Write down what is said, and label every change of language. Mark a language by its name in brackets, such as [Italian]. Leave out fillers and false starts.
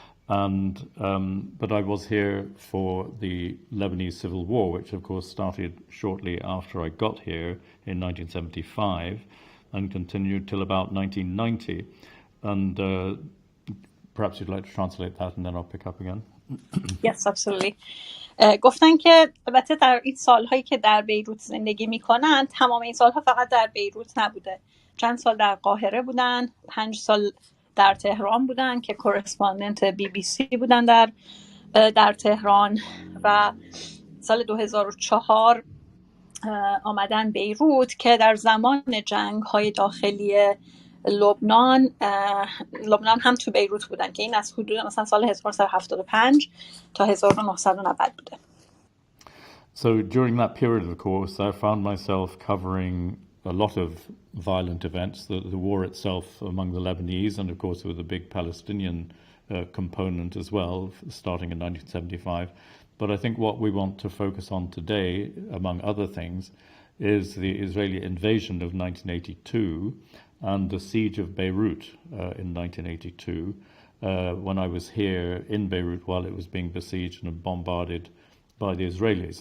[English] But I was here for the Lebanese Civil War, which of course started shortly after I got here in 1975. And continued till about 1990. And perhaps you'd like to translate that and then I'll pick up again. Yes, absolutely. [Persian] گفتن که البته در این سالهایی که در بیروت زندگی میکنن، تمام این سالها فقط در بیروت نبوده. چند سال در قاهره بودن، 5 سال در تهران بودن که کورسپاندنت BBC بودن در تهران و سال 2004 آمدن بیروت که در زمان جنگ‌های داخلی لبنان هم تو بیروت بودن که این از حدود مثلا سال 1975 تا 1990 بوده. [English] So during that period of course I found myself covering a lot of violent events, the war itself among the Lebanese, and of course with a big Palestinian component as well starting in 1975. But I think what we want to focus on today, among other things, is the Israeli invasion of 1982 and the siege of Beirut in 1982, when I was here in Beirut while it was being besieged and bombarded by the Israelis.